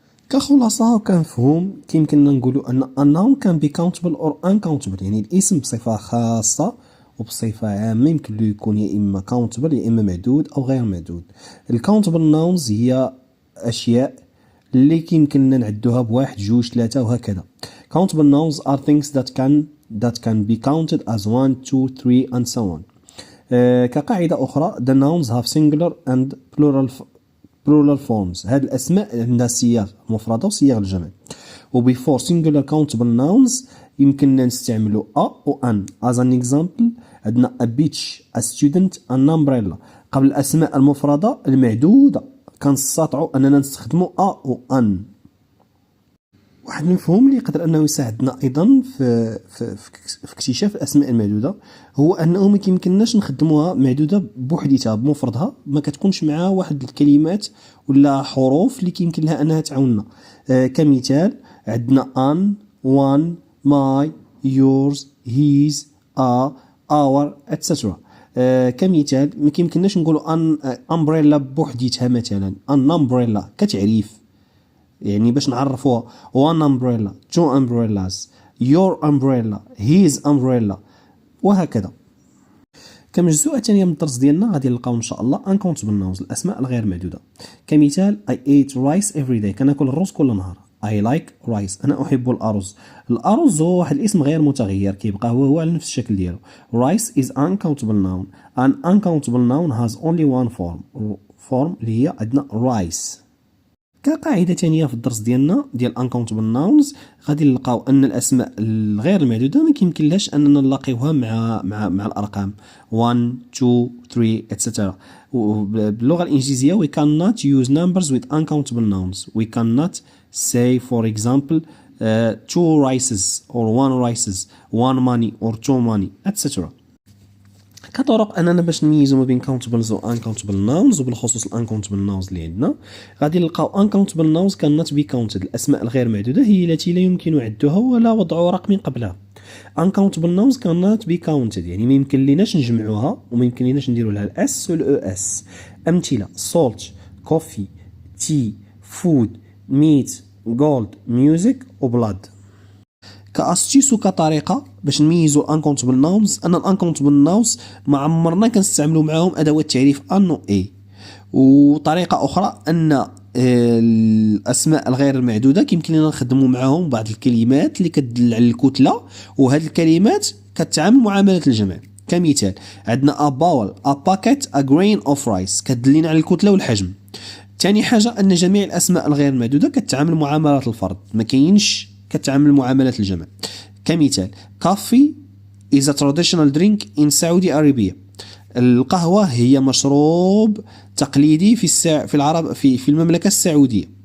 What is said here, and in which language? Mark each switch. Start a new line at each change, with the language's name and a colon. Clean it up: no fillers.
Arabic: كخلاصه وكمفهوم كيمكننا نقولوا ان
English: a noun can be countable or uncountable،
Arabic: يعني الاسم بصفه خاصه وبصفه عامه يمكن له يكون يا اما countable يا اما معدود او غير معدود. الكاونتبل ناونز هي اشياء اللي كيمكننا نعدوها بواحد جوج ثلاثة وهكذا.
English: countable nouns are things that can be counted as 1, 2, 3 and so on.
Arabic: كقاعدة أخرى
English: the nouns have singular and plural forms،
Arabic: هاد الأسماء عندها صيغ مفردة وصيغ الجمع.
English: و before singular countable nouns
Arabic: يمكننا نستعملوا
English: a و an. as an example
Arabic: عندنا
English: a beach، a student، an umbrella.
Arabic: قبل الأسماء المفردة المعدودة كنستطيعوا اننا نستخدموا ا و ان. واحد المفهوم اللي يقدر انه يساعدنا ايضا في اكتشاف الاسماء المعدوده هو انه ما كيمكنناش نخدموها معدوده بوحديتها بمفردها، ما كتكونش معها واحد الكلمات ولا حروف اللي كيمكن لها انها تعاوننا.
English: كمثال عندنا ان، وان، ماي، يورز، هيز، اور اتسترا.
Arabic: كمثال ما كيمكنناش نقولوا ان امبريلا بوحديتها، مثلا ان امبريلا كتعريف يعني باش نعرفوها
English: one umbrella, two umbrellas, your umbrella, his umbrella
Arabic: وهكذا. كمجزوءة ثانية من الدرس ديالنا غادي نلقاو ان شاء الله uncountable nouns، الاسماء الغير معدودة. كمثال
English: I ate rice every day،
Arabic: كناكل الرز كل نهار.
English: I like rice،
Arabic: أنا أحب الأرز. الأرز هو واحد الاسم غير متغير كيبقى هو على نفس الشكل ديالو.
English: Rice is uncountable noun. An uncountable noun has only one form
Arabic: اللي هي عندنا
English: rice.
Arabic: كقاعدة تانية في الدرس ديالنا ديال uncountable nouns غادي نلقاو أن الأسماء الغير المعدودة ما كيمكنلاش أننا نلاقيوها مع الأرقام 1 2 3 etc.
English: باللغة الإنجليزية we cannot use numbers with uncountable nouns. We cannot say for example two rices or one rices, one money or two money etc.
Arabic: كطرق اننا باش نميزوا ما بين countable و uncountable nouns، وبالخصوص uncountable nouns اللي عندنا غادي نلقاو
English: uncountable nouns cannot be counted،
Arabic: الاسماء الغير معدوده هي التي لا يمكن عدها ولا وضع رقم قبلها.
English: uncountable nouns cannot be counted
Arabic: يعني ما يمكن ليناش نجمعوها وما يمكن ليناش نديروا لها الاس والاو اس. امثله
English: salt، coffee، tea، food، meat، gold، music
Arabic: وبلاد. كاستيس وكطريقه باش نميزوا uncountable nouns ان uncountable nouns ما عمرنا كنستعملوا معاهم ادوات تعريف ان و اي. وطريقه اخرى ان الاسماء الغير المعدوده كيمكن لنا نخدموا معاهم بعض الكلمات اللي كتدل على الكتله، وهذه الكلمات كتعامل معامله الجمع. كمثال عندنا
English: a bowl، a packet، a grain of rice
Arabic: كتدلنا على الكتله والحجم. ثاني حاجه ان جميع الاسماء الغير المعدوده كتعامل معامله الفرد، ما كاينش كتعامل معاملة الجمع. كمثال
English: coffee is a traditional drink in Saudi Arabia،
Arabic: القهوة هي مشروب تقليدي في العرب في المملكة السعودية.